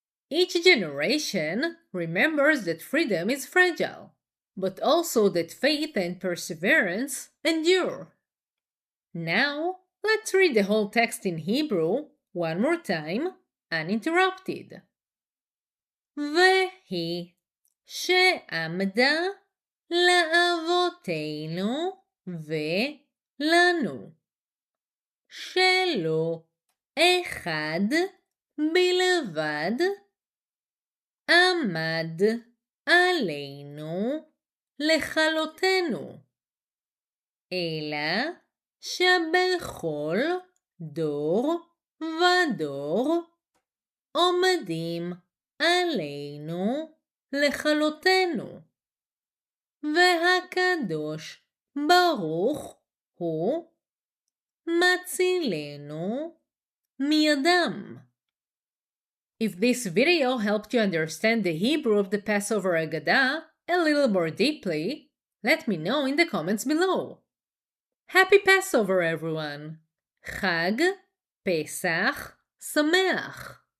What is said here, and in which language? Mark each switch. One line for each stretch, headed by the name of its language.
English: Each generation remembers that freedom is fragile, but also that faith and perseverance endure. Now, let's read the whole text in Hebrew one more time, uninterrupted.
Hebrew: והיא, שעמדה לאבותינו ולנו, שלא אחד בלבד עמד עלינו לכלותנו, אלא שבכל דור ודור עומדים עלינו לכלותנו, והקדוש ברוך הוא מצילנו מידם.
English: If this video helped you understand the Hebrew of the Passover Haggadah a little more deeply, let me know in the comments below. Happy Passover, everyone!
Hebrew: Chag Pesach Sameach!